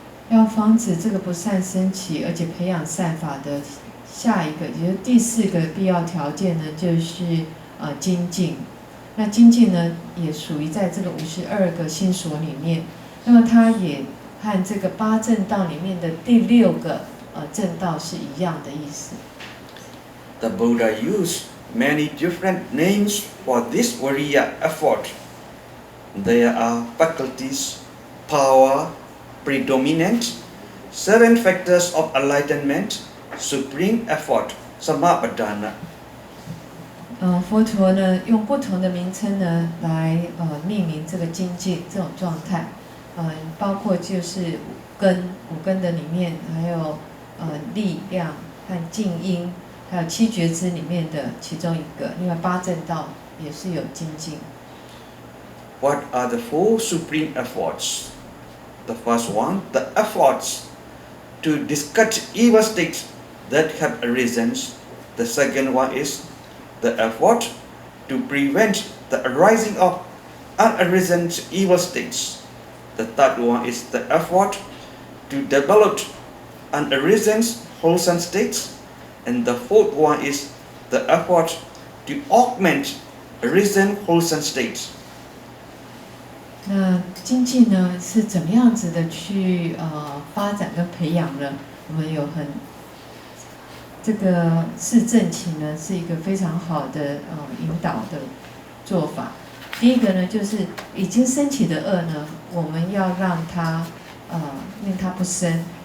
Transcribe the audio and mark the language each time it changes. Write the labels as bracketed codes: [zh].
[zh] 要防止这个不善升起，而且培养善法的下一个，也就是第四个必要条件呢，就是精进。那精进呢，也属于在这个52个心所里面。那么它也和这个八正道里面的第6个正道是一样的意思。 [en] The Buddha used many different names for this Viriya effort. There are faculties, power, predominant, 7 factors of enlightenment, supreme effort, Samappadana. [zh] 佛陀呢，用不同的名称呢来命名这个精进这种状态，包括就是五根的里面，还有力量和静音，还有7觉支里面的其中一个。另外八正道也是有精进。 [en] What are the 4 supreme efforts? The first one, the efforts to discard evil states that have arisen. The second one is the effort to prevent the arising of unarisen evil states. The third one is the effort to develop unarisen wholesome states. And the fourth one is the effort to augment arisen wholesome states. [zh] 那精进呢是怎么样子的去发展跟培养呢？我们有这个四正勤呢是一个非常好的引导的做法。第一个呢就是已经升起的恶呢，我们要让它令它不生。